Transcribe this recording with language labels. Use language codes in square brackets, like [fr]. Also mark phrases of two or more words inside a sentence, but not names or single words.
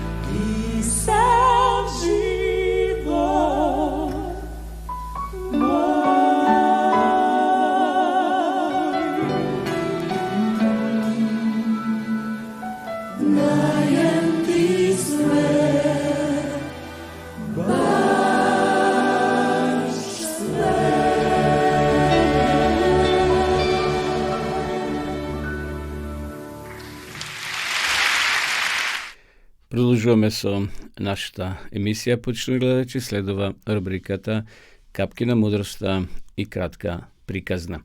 [sr] i sam život moj. Dajem ti sve, baš sve. [mk] Продолжуваме со нашата емисија, почитувани гледачи, следува рубриката Капки на мудроста и кратка приказна.